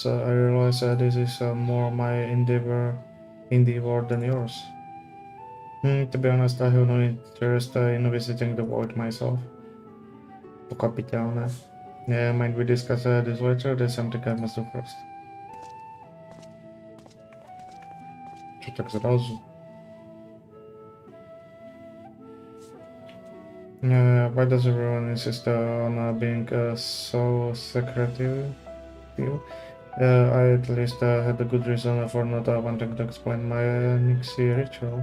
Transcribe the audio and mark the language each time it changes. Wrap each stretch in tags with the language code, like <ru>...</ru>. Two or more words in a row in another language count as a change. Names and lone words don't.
<en>I realize this is more my endeavor than yours. To be honest, I have no interest in visiting the void myself.</en> <sk>Pochopiteľné.</sk> <en>Might we discuss this later? There's something I must do first.</en> <sk>Čo tak zrazu?</sk> <en>Why does everyone insist on being so secretive? I at least had a good reason for not wanting to explain my Nixie ritual.</en>